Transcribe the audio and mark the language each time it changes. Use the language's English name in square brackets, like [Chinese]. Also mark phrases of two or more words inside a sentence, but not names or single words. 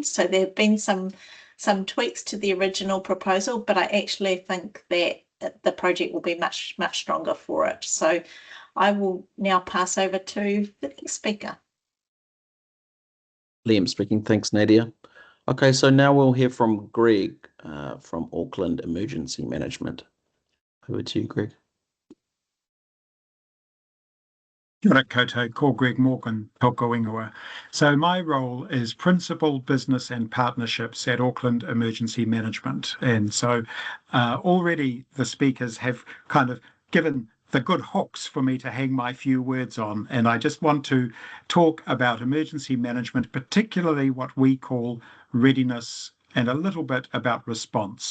[English] So there have been some tweaks to the original proposal, but I actually think that the project will be much stronger for it. So I will now pass over to the next speaker. Liam speaking. Thanks, Nadia. Okay, so now we'll hear from Greg from Auckland Emergency Management. Over to you, Greg. [Māori] Kia ora koutou, ko Greg Morgan, toko ingoa. [English] So my role is Principal Business and Partnerships at Auckland Emergency Management. And so already the speakers have kind of given the good hooks for me to hang my few words on. And I just want to talk about emergency management, particularly what we call readiness, and a little bit about response.